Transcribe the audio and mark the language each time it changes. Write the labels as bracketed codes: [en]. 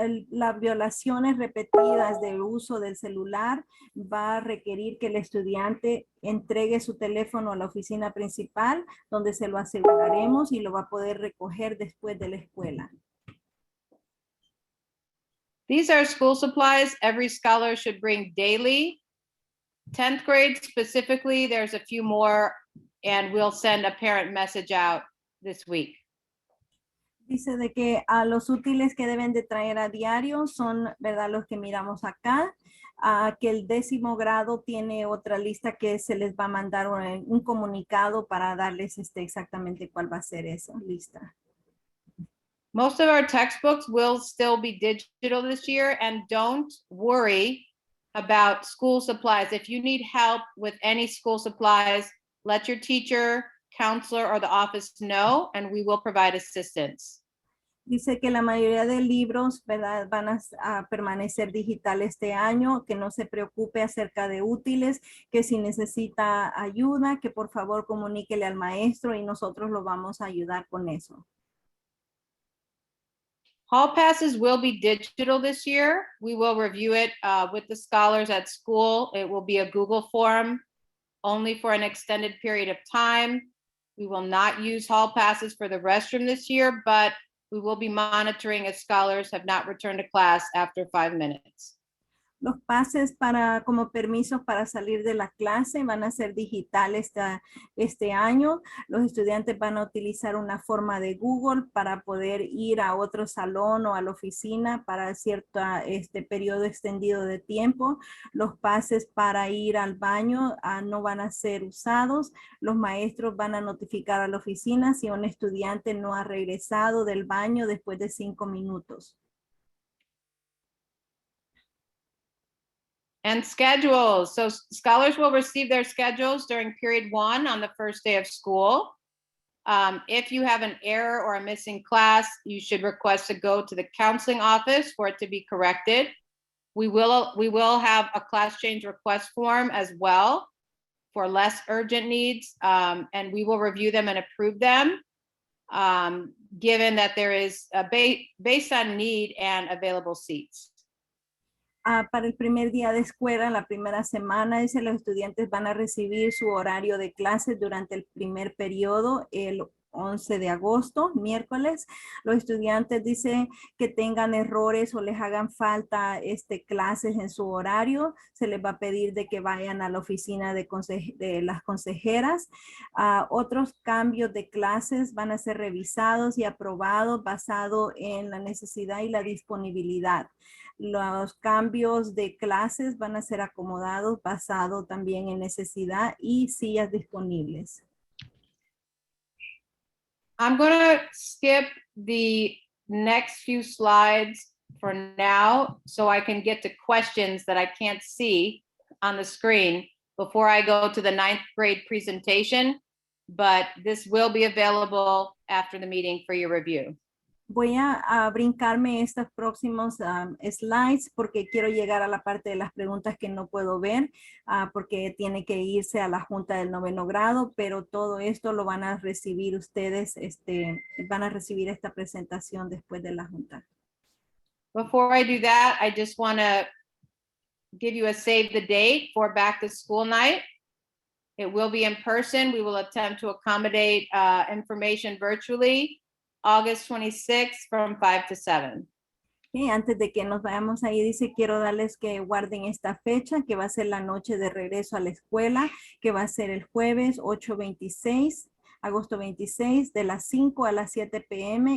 [es] Las violaciones repetidas del uso del celular va a requerir que el estudiante entregue su teléfono a la oficina principal, donde se lo aseguraremos y lo va a poder recoger después de la escuela. [en] These are school supplies every scholar should bring daily. 10th grade specifically, there's a few more, and we'll send a parent message out this week. [es] Dice de que a los útiles que deben de traer a diario son, ¿verdad?, los que miramos acá. Que el 10º grado tiene otra lista que se les va a mandar un comunicado para darles exactamente cuál va a ser esa lista. [en] Most of our textbooks will still be digital this year, and don't worry about school supplies. If you need help with any school supplies, let your teacher, counselor, or the office know, and we will provide assistance. [es] Dice que la mayoría de libros, ¿verdad?, van a permanecer digital este año, que no se preocupe acerca de útiles, que si necesita ayuda, que por favor comuníquele al maestro y nosotros lo vamos a ayudar con eso. [en] Hall passes will be digital this year. We will review it with the scholars at school. It will be a Google form only for an extended period of time. We will not use hall passes for the restroom this year, but we will be monitoring if scholars have not returned to class after 5 minutes. [es] Los pases como permisos para salir de la clase van a ser digitales este año. Los estudiantes van a utilizar una forma de Google para poder ir a otro salón o a la oficina para cierto periodo extendido de tiempo. Los pases para ir al baño no van a ser usados. Los maestros van a notificar a la oficina si un estudiante no ha regresado del baño después de 5 minutos. [en] And schedules. So scholars will receive their schedules during period 1 on the first day of school. If you have an error or a missing class, you should request to go to the counseling office for it to be corrected. We will have a class change request form as well for less urgent needs, and we will review them and approve them, given that there is based on need and available seats. [es] Para el primer día de escuela, la primera semana, los estudiantes van a recibir su horario de clases durante el primer periodo. El 11 de agosto, miércoles. Los estudiantes dicen que tengan errores o les hagan falta clases en su horario. Se les va a pedir de que vayan a la oficina de las consejeras. Otros cambios de clases van a ser revisados y aprobados basado en la necesidad y la disponibilidad. Los cambios de clases van a ser acomodados basado también en necesidad y sillas disponibles. [en] I'm going to skip the next few slides for now so I can get to questions that I can't see on the screen before I go to the 9th grade presentation, but this will be available after the meeting for your review. [es] Voy a brincarme estos próximos slides porque quiero llegar a la parte de las preguntas que no puedo ver porque tiene que irse a la junta del 9º grado, pero todo esto lo van a recibir ustedes, van a recibir esta presentación después de la junta. [en] Before I do that, I just want to give you a save the date for back to school night. It will be in person. We will attempt to accommodate information virtually. August 26th from 5 to 7. [es] Okay, antes de que nos vayamos ahí, dice, quiero darles que guarden esta fecha, que va a ser la noche de regreso a la escuela, que va a ser el jueves 8/26, agosto 26, de las 5 a las 7 p.m.